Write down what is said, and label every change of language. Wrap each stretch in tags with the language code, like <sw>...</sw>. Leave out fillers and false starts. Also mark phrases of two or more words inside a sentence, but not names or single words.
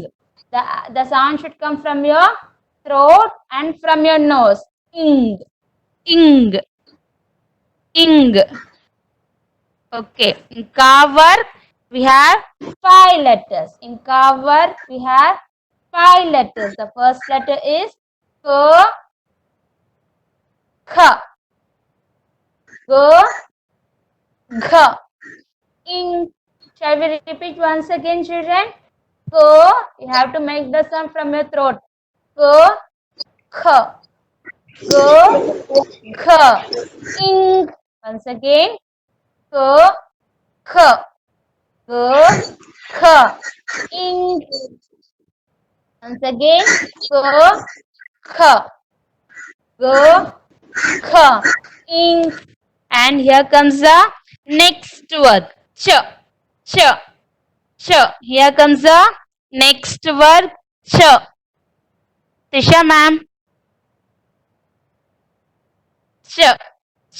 <en>The sound should come from your throat and from your nose. Ng. Ing. Ing. Okay. In ka work, we have 5 letters. In ka work, we have 5 letters. The first letter is ka, kha, ga, gha, ing. Shall we repeat once again, children? Ka, you have to make the sound from your throat. Ka, kha, ga, gha, ing. Once again. Ka, kha, ga, kha, ing. Once again. Ka, kha, ga, kha, ing. And here comes the next word. Ch, ch, ch. Here comes the next word. Ch. Tisha ma'am. Ch, ch.</en>